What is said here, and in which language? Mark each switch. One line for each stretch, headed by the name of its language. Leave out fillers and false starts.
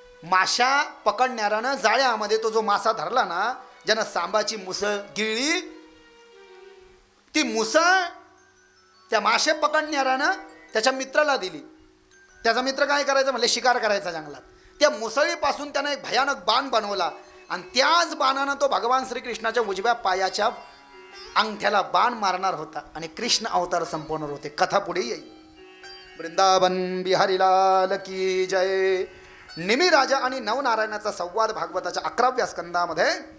Marathi: माशा पकडणाऱ्यानं जाळ्यामध्ये तो जो मासा धरला ना, ज्यानं सांबाची मुसळ गिळली, ती मुसळ त्या मासे पकडणाऱ्यानं त्याच्या मित्राला दिली. त्याचा मित्र काय करायचं म्हणले, शिकार करायचा जंगलात. त्या मुसळीपासून त्यानं एक भयानक बाण बनवला आणि त्याच बाणानं तो भगवान श्रीकृष्णाच्या उजव्या पायाच्या अंगठ्याला बाण मारणार होता आणि कृष्ण अवतार संपवणार होते. कथा पुढे येईल.
Hindi: वृंदावन बिहारी लाल की जय.
Marathi: निमी राजा आणि नवनारायणाचा संवाद भागवताच्या 11व्या स्कंदामध्ये.